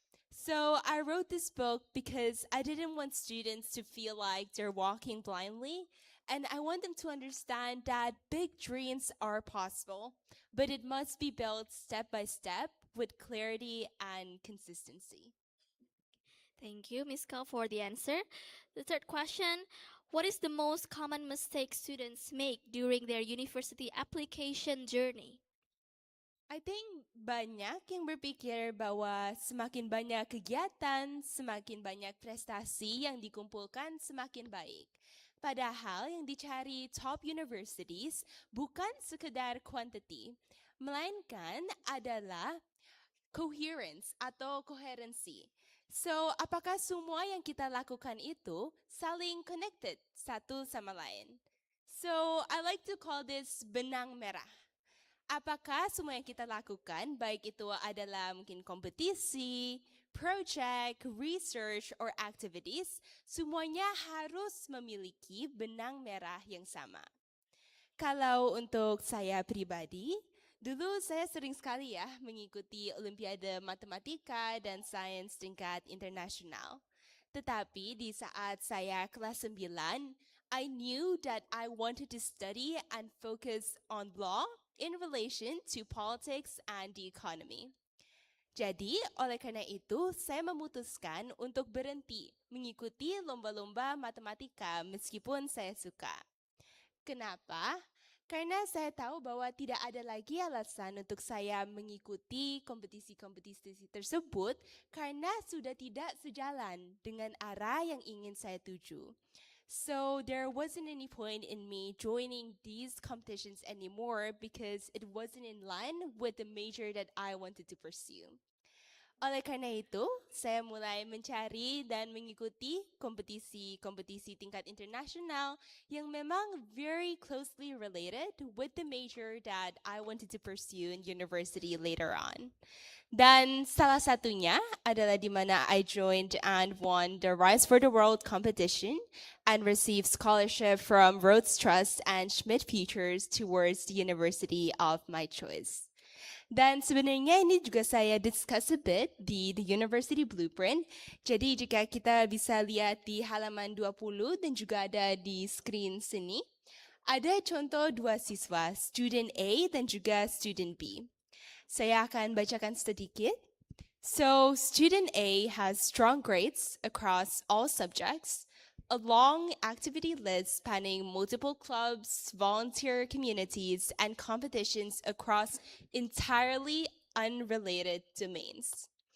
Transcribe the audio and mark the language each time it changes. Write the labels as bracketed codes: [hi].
[en] So I wrote this book because I didn't want students to feel like they're walking blindly, and I want them to understand that big dreams are possible, but it must be built step by step with clarity and consistency. Thank you, Miska, for the answer. The third question, what is the most common mistake students make during their university application journey? I think [id] banyak yang berpikir bahwa semakin banyak kegiatan, semakin banyak prestasi yang dikumpulkan, semakin baik. Padahal yang dicari [en] top universities [id] bukan sekedar quantity, melainkan adalah coherence atau koherensi. So, apakah semua yang kita lakukan itu saling connected satu sama lain? [en] So, I like to call this [id] benang merah. Apakah semua yang kita lakukan, baik itu adalah mungkin kompetisi, project, research, [en] or activities, [id] semuanya harus memiliki benang merah yang sama. Kalau untuk saya pribadi, dulu saya sering sekali ya mengikuti Olimpiade Matematika dan Sains tingkat internasional. Tetapi di saat saya kelas 9, [en] I knew that I wanted to study and focus on law in relation to politics and the economy. [id] Jadi, oleh karena itu, saya memutuskan untuk berhenti mengikuti lomba-lomba matematika meskipun saya suka. Kenapa? Karena saya tahu bahwa tidak ada lagi alasan untuk saya mengikuti kompetisi-kompetisi tersebut karena sudah tidak sejalan dengan arah yang ingin saya tuju. [en] So there wasn't any point in me joining these competitions anymore because it wasn't in line with the major that I wanted to pursue. [id] Oleh karena itu, saya mulai mencari dan mengikuti kompetisi-kompetisi tingkat internasional yang memang [en] very closely related with the major that I wanted to pursue in university later on. [id] Dan salah satunya adalah di mana [en] I joined and won the Rise for the World competition and received scholarship from Rhodes Trust and Schmidt Futures towards the university of my choice. [id] Dan sebenarnya ini juga saya discuss a bit di The University Blueprint. Jadi jika kita bisa lihat di halaman 20 dan juga ada di screen sini, ada contoh dua siswa, student A dan juga student B. Saya akan bacakan sedikit. [en] So, student A has strong grades across all subjects, a long activity list spanning multiple clubs, volunteer communities, and competitions across entirely unrelated domains.